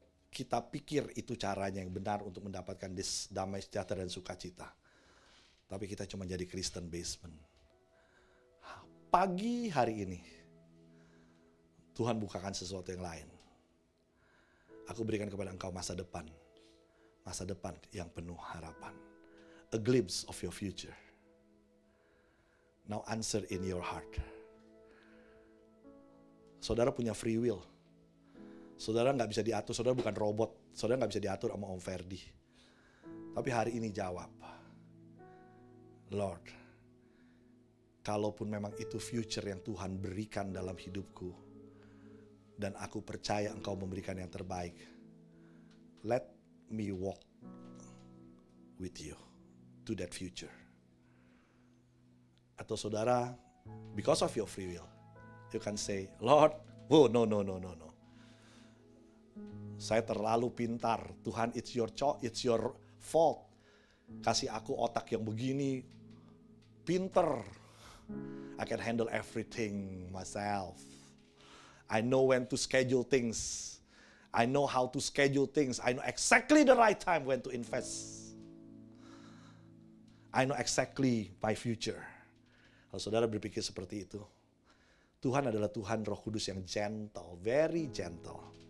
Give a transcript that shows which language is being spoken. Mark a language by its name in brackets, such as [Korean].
[Indonesian] Kita pikir itu caranya yang benar untuk mendapatkan damai sejahtera dan sukacita. Tapi kita cuma jadi Kristen basement. Pagi hari ini, Tuhan bukakan sesuatu yang lain. Aku berikan kepada engkau masa depan. Masa depan yang penuh harapan. [English] A glimpse of your future. Now answer in your heart. [Indonesian] Saudara punya free will. Saudara nggak bisa diatur, saudara bukan robot. Saudara nggak bisa diatur sama Om Ferdi. Tapi hari ini jawab. Lord, kalaupun memang itu future yang Tuhan berikan dalam hidupku, dan aku percaya Engkau memberikan yang terbaik, let me walk with you to that future. [English] Atau saudara, because of your free will, you can say, Lord, oh no. [Indonesian] Saya terlalu pintar. Tuhan, it's your fault. Kasih aku otak yang begini. Pinter. [English] I can handle everything myself. I know when to schedule things. I know how to schedule things. I know exactly the right time when to invest. I know exactly my future. [Indonesian] Kalau saudara berpikir seperti itu, Tuhan adalah Tuhan Roh Kudus yang gentle, very gentle.